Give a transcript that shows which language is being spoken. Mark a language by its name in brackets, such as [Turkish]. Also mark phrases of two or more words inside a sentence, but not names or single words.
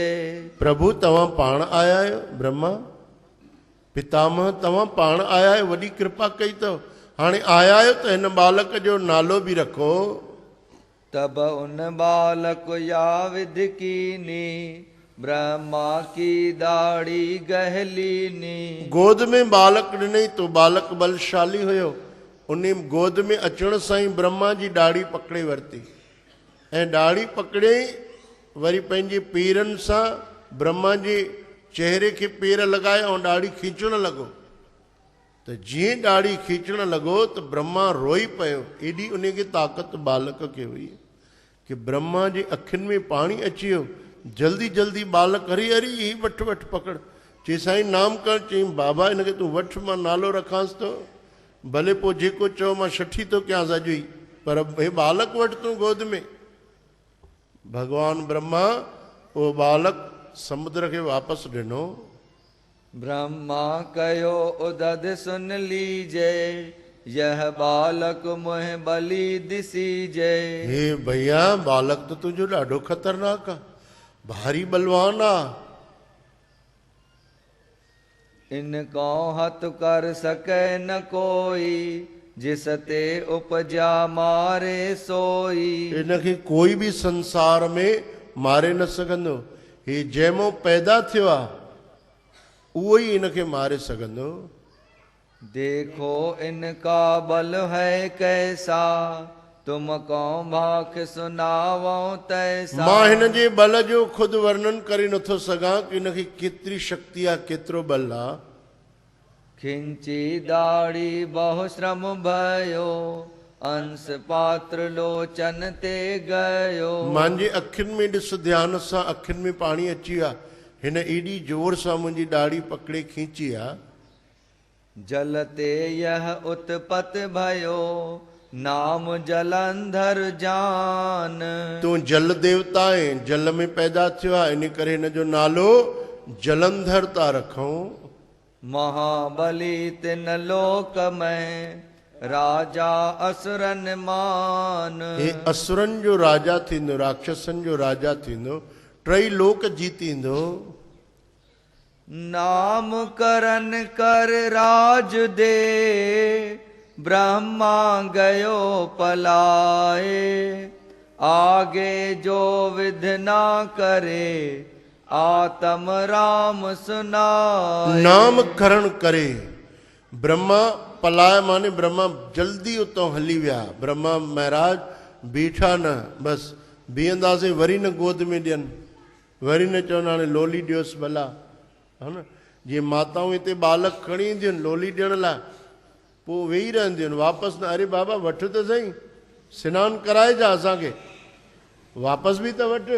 [Sindhi] प्रभु तव्हां पाण आया आहियो ब्रह्मा पितामह तव्हां पाण आया आहियो, वॾी कृपा कई अथव। हाणे आया आहियो त हिन बालक जो नालो बि रखो। [Hindi] तब उन बालक या विधि कीनी, ब्रह्मा की दाढ़ी गहलीनी। [Sindhi] गोद में बालक ॾिनई तो बालक बलशाली हुयो। उन गोद में अचण सां ई ब्रह्मा जी ॾाढ़ी पकड़े वरिती ऐं ॾाढ़ी पकड़े वरी पंहिंजे पेरनि सां ब्रह्मा जे चेहरे खे पेर लॻाए ऐं ॾाढ़ी खींचण लॻो। त जीअं ॾाढ़ी खींचण लॻो त ब्रह्मा रोई पियो। एॾी उनखे ताक़त बालक खे हुई कि ब्रह्मा जी अखियुनि में पाणी अची वियो। जल्दी जल्दी बालक हरी हरी ही वठ वठ पकड़। चई साईं नाम कर। चई बाबा हिनखे तूं वठ, मां नालो रखांसि थो, भले पोइ जेको चओ मां छठी थो कयांसि अॼु ई, पर हे बालक वठ तूं गोद में। भगवान ब्रह्मा उहो बालक समुद्र खे वापसि ॾिनो। [Hindi] ब्रह्मा कयो उदद सुन लीजे, यह बालक मुह बलि दिसीजे। [Sindhi] हे भैया बालक तो तुंहिंजो ॾाढो ख़तरनाक आहे, भारी बलवान आहे। [Hindi] इनको हथ कर सके न कोई, जिस ते उपजा मारे सोई। [Sindhi] इनखे कोई बि संसार में मारे न सघंदो। हे जंहिंमो पैदा थियो आहे उहो ई इनखे मारे सघंदो। [Hindi] देखो इनका बल है कैसा, तुम कौं भाख सुनावो तैसा। [Sindhi] मां हिन जे बल जो ख़ुदि वर्णन करे नथो सघां कि इनखे केतिरी शक्ति आहे, केतिरो बल आहे। [Hindi] खिंची दाढ़ी बहु श्रम भयो, अंश पात्र लोचन ते गयो। [Sindhi] मुंहिंजे अखियुनि में ॾिस ध्यान सां, अखियुनि में पाणी अची वियो आहे। हिन एॾी जोर सां मुंहिंजी ॾाढ़ी पकड़े खींची आहे। [Hindi] जलते यह उत्पत भयो, नाम जलंधर जान। [Sindhi] तूं जल देवता आहे, जल में पैदा थियो आहे, इन करे हिन जो नालो जलंधर था रखूं। [Hindi] महाबली तिन लोक में, राजा असुरन मान। [Sindhi] हे असुरनि जो राजा थींदो, राक्षसनि जो राजा थींदो, टई लोक जीतींदो। [Hindi] नाम करन कर राज दे, ब्रह्मा गयो पलाए। आगे जो विध ना करे, आत्म राम सुनाए। [Sindhi] नाम करण करे ब्रह्मा पलाए, माने ब्रह्मा जल्दी उतो हली विया। ब्रह्मा महाराज बीठा न, बस बीहंदासीं वरी न गोद में ॾियनि, वरी न चवनि हाणे लोली ॾियोसि भला, है न। जीअं माताऊं हिते बालक खणी ईंदियूं आहिनि लोली ॾियण लाइ, पोइ वेही रहंदियूं आहिनि, वापसि न, अरे बाबा वठ त सही, सनानु कराइजा असांखे, वापसि बि त वठ।